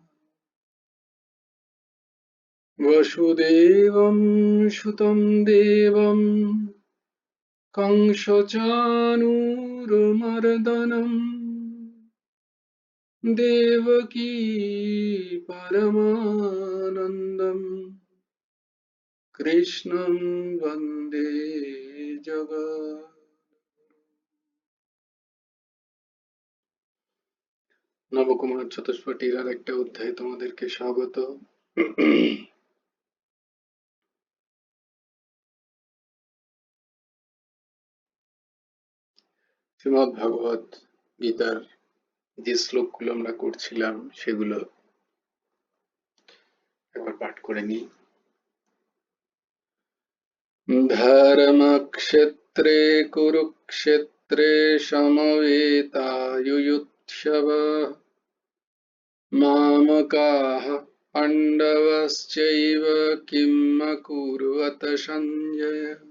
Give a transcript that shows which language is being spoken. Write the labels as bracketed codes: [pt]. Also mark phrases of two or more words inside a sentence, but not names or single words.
[sa] वसुदेवं सुतं देवं कंसचाणूरमर्दनं देवकी परमानन्दं कृष्णं वन्दे जगत्। [bn] নবকুমার চতুষ্পটির আর একটা অধ্যায়ে তোমাদেরকে স্বাগত। শ্রীমদ্ ভাগবত গীতার যে শ্লোকগুলো আমরা করছিলাম সেগুলো একবার পাঠ করে নিই। [sa] धर्मक्षेत्रे कुरुक्षेत्रे समवेतायुयुत्सवः मामकाः पाण्डवश्चैव किम् अकुर्वत सञ्जय।